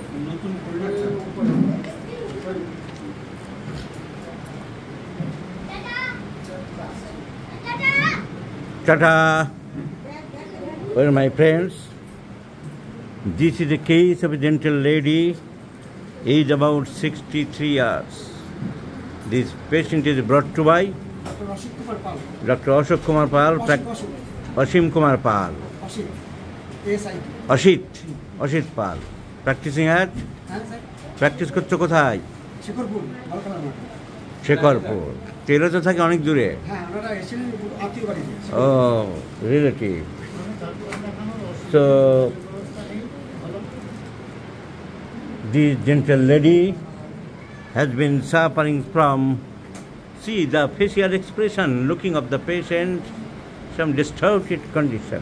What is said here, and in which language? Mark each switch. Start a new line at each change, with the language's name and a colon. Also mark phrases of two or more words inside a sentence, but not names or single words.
English: Tata. Well, my friends, this is a case of a gentle lady, age about 63 years. This patient is brought to by Dr. Ashok Kumar Pal, Ashim Kumar Pal, Ashit Pal, practicing at practice
Bangla: করছো কোথায়? শেখরপুর। তেরা তো থাকে অনেক দূরে।
English: Oh, relative. So this gentle lady has been suffering from, see the facial expression, looking of the patient, some distorted condition.